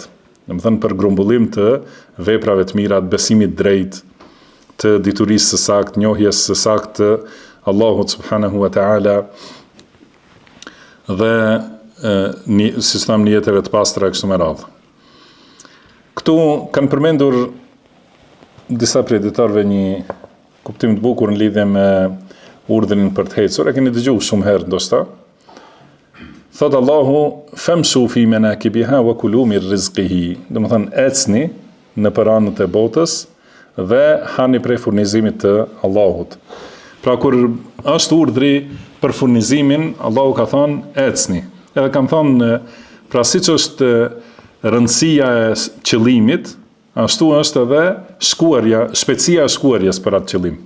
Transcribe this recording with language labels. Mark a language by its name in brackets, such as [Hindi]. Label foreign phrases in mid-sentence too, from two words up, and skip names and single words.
[Albanian] Do të thënë për grumbullim të veprave të mira, të besimit drejt, të diturisë së saktë, njohjes së saktë të Allahut [Arabic] سبحانه وتعالى [Albanian] dhe si thamë nijeteve të pastra e kështu me radhë. Këtu kanë përmendur disa prej dietarëve një kuptim të bukur në lidhje me urdhrin për të ecur. E keni dëgjuar shumë herë ndoshta. [Arabic] Thot Allahu, فامشوا في مناكبها وكلوا من رزقه. [Albanian] Do të thënë ecni në anët e botës dhe hani prej furnizimit të Allahut. Pra kur është urdhri për furnizimin, Allahu ka thënë ecni. Edhe kam thënë, pra siç është rëndësia e qëllimit, ashtu është edhe shpejtësia e shkuarjes për atë qëllim.